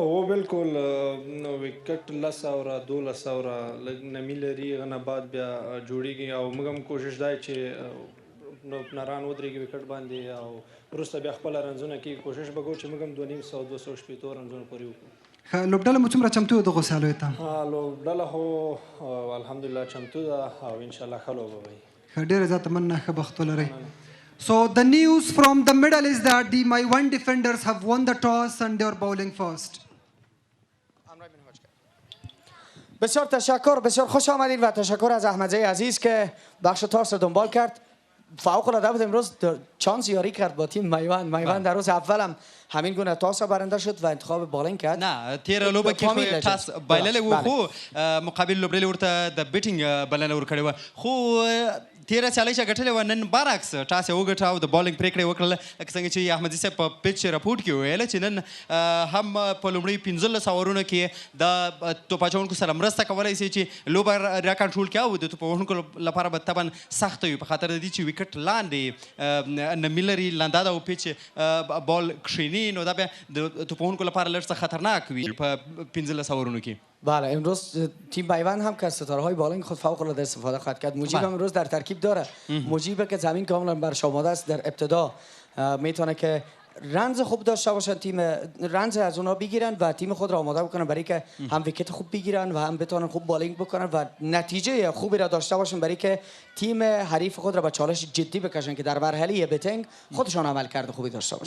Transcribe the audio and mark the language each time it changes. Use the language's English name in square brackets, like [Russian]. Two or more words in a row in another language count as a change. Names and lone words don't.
[Pashto] او بالکل نو وکټ 10 اوره 12 اوره لږ نمی لري هغه نه بعد بیا جوړېږي او موږ هم کوشش دی چې نو ناران ودرېږي وکټ باندې او وروسته بیا خپله رنزونه کېږي کوشش به کوو چې موږ هم 250 200 رنزونه پورې وکړو ښه لوبډله مو څومره چمتو دغو سیالیو ته لوبډله خو الحمدلله چمتو ده او انشاءالله ښه لوبه به وي ښه ډېره زیاته مننه ښه بخت ولرئ [English] So the news from the middle is that the Maiwand defenders have won the toss and they are bowling first. [Persian] بسیار تشکر بسیار خوش آمدید و تشکر از احمدزی عزیز که بخش تاس رو دنبال کرد فوق العاده بود امروز چانس یاری کرد با تیم میوند در روز اولم همین گونه تاس برنده شد و انتخاب بالینگ کرد [Pashto] نه تیر لوبه کې تاس بایللې و خو مقابل لوبډلې ورته د بیټینګ بلنه ورکړې و خو تیره سیالۍ چې ګټلې وه نن برعکس ټاس یې وګټه او د بالینګ پرېکړه یې وکړله لکه څنګه چې احمدزي صاحب په پیچ رپورټ کې ویله چې نن هم په لومړۍ 15 اورونو کې د توپ اچوونکو سره مرسته کولی شي چې لوبه راکنټرول کړي او د توپ وهونکو لپاره به طبعا سخته وي په خاطر د دې چې وکټ لاندې نمی لري لنده ده او پیچ بال کښیني نو دا بیا د توپ وهونکو لپاره لږ څه خطرناک وي په 15 اورونو کې [Persian] بله امروز تیم میوند هم که از ستاره های بالینگ خود فوق العاده استفاده خواهد کرد مجیب هم امروز در ترکیب داره مجیب که زمین کاملا برش آماده است در ابتدا میتونه که رنز خوب داشته باشن، تیم رنز از اونها بگیرن و تیم خود را آماده بکنن برای که هم ویکت خوب بگیرن و هم بتونن خوب بالینگ بکنن و نتیجه خوبی را داشته باشن برای که تیم حریف خود را به چالش جدی بکشن که در مرحله بیتینگ خودشان عمل کرده خوبی داشته باشن.